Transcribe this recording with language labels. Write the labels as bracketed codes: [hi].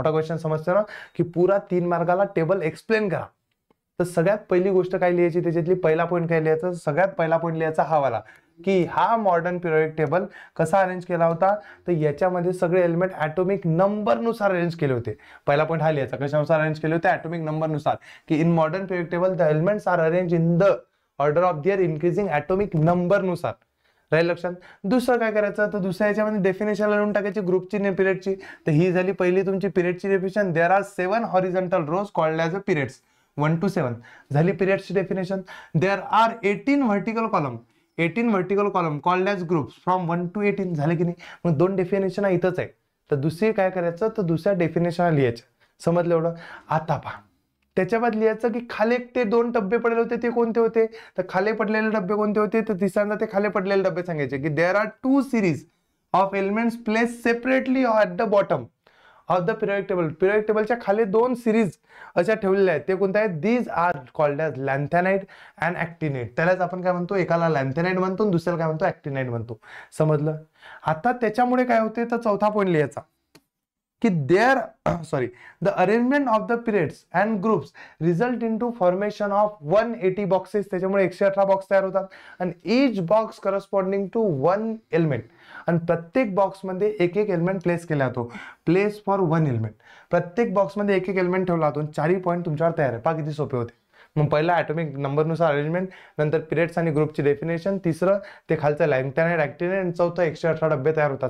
[mr] मोठा क्वेश्चन समजतो ना, की पुरा 3 मार्काला टेबल एक्सप्लेन करा. तर सगळ्यात पहिली गोष्ट काय लिहायची, त्याच्यातली पहिला पॉईंट काय लिहायचा? सगळ्यात पहिला पॉईंट लिहायचा हा वाला, की हा मॉडर्न पिरियोडिक टेबल कसा अरेंज केला होता, तर याच्यामध्ये सगळे एलिमेंट ॲटॉमिक नंबरनुसार अरेंज केले होते. पहिला पॉईंट हा लिहायचा. कशानुसार अरेंज केले होते? ॲटॉमिक नंबरनुसार. [en] की in modern periodic table the elements are arrange in the order of their increasing atomic नंबरनुसार. [mr] राहील लक्षात? दुसरं काय करायचं, तर दुसऱ्या याच्यामध्ये डेफिनेशन लिहून टाकायची ग्रुपची आणि पिरियडची. तर ही झाली पहिली तुमची पिरियडची definition. [en] there are 7 horizontal rows called as a periods, 1 to 7 [mr] झाली पिरियड्सची definition. [en] there are 18 vertical column called as groups from 1 to 18 [mr] झाले की नाही? मग दोन डेफिनेशन इथंच आहे. तर दुसरी काय करायचं, तर दुसऱ्या डेफिनेशन लिहायचं. समजलं एवढं? आता पहा, त्याच्या बाद लिहायचं की खाली ते 2 डब्बे पडले होते ते कोणते होते, तर खाली पडलेले डब्बे कोणते होते, तर तिसऱ्यांदा ते खाली पडलेले डब्बे सांगायचे. [en] की there are 2 series of elements place separately at the bottom of the periodic table. [mr] Periodic टेबलच्या खाली 2 सिरीज अशा ठेवलेल्या आहेत. ते कोणत्या आहेत? [en] These are called as lanthanide and actinide. [mr] त्यालाच आपण काय म्हणतो? एकाला लॅन्थॅनाइड म्हणतो, दुसऱ्याला काय म्हणतो? ॲक्टिनाइड म्हणतो. समजलं? आता त्याच्यामुळे काय होते, तर चौथा पॉईंट लिहायचा की [en] the arrangement of the periods and groups result into formation of 180 boxes. [mr] त्याच्यामुळे 118 बॉक्स तयार होतात. [en] आणि each box corresponding to 1 element. [mr] आणि प्रत्येक बॉक्स मध्ये एक एक एलिमेंट प्लेस केला जातो. [en] Place for 1 element. [mr] प्रत्येक बॉक्स मध्ये एक एक एलिमेंट ठेवला जातो. 4 पॉईंट तुमच्यावर तयार आहे. पहा किती सोपे होते. मग पहिला ॲटॉमिक नंबरनुसार अरेंजमेंट, नंतर पिरियड्स आणि ग्रुपची डेफिनेशन, तिसरं ते खालचं लॅन्थॅनाइड, ॲक्टिनाइड, आणि चौथं 118 डब्बे तयार होतात.